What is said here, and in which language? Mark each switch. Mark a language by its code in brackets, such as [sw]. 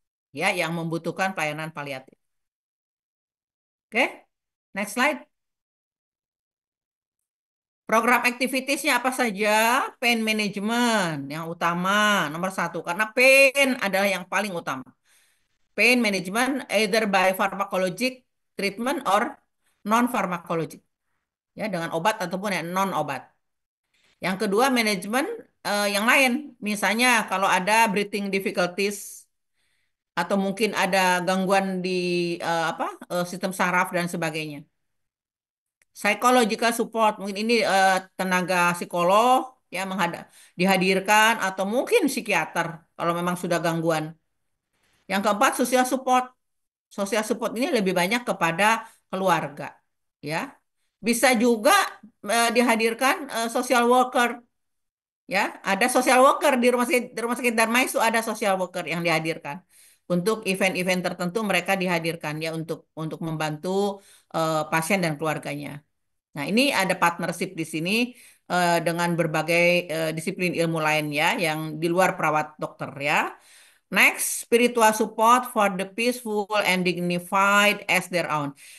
[id] Ya, yang membutuhkan pelayanan paliatif. Oke, next slide. Program activitiesnya apa saja? Pain management yang utama, nomor 1. Karena pain adalah yang paling utama. [en] Pain management either by pharmacologic treatment or non-pharmacologic. [id] Ya, dengan obat ataupun yang non-obat. Yang kedua, manajemen yang lain. Misalnya kalau ada breathing difficulties atau mungkin ada gangguan di sistem saraf dan sebagainya. Psychological support, mungkin ini tenaga psikolog ya dihadirkan atau mungkin psikiater kalau memang sudah gangguan. Yang keempat, social support. Social support ini lebih banyak kepada keluarga, ya. Bisa juga dihadirkan social worker ya, ada social worker di rumah sakit Darmais itu ada social worker yang dihadirkan. Untuk event-event tertentu mereka dihadirkan ya untuk membantu pasien dan keluarganya. Nah, ini ada partnership di sini dengan berbagai disiplin ilmu lain ya yang di luar perawat dokter ya. [en] Next, spiritual support for the peaceful and dignified as their own.